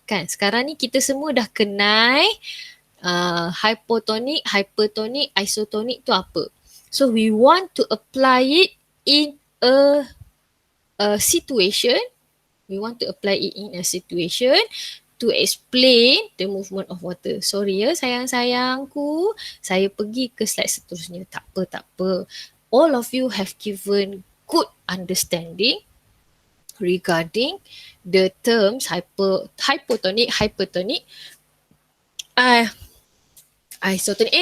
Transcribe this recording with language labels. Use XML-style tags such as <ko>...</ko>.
<ms>Kan, sekarang ni kita semua dah kenal hypotonic, hypertonic, isotonic tu apa.</ms> <en>So we want to apply it in a situation. We want to apply it in a situation to explain the movement of water.</en> <ms>Sorry ya sayang-sayangku, saya pergi ke slide seterusnya. Tak apa.</ms> <en>All of you have given good understanding regarding the terms hypotonic, hypertonic, isotonic.</en>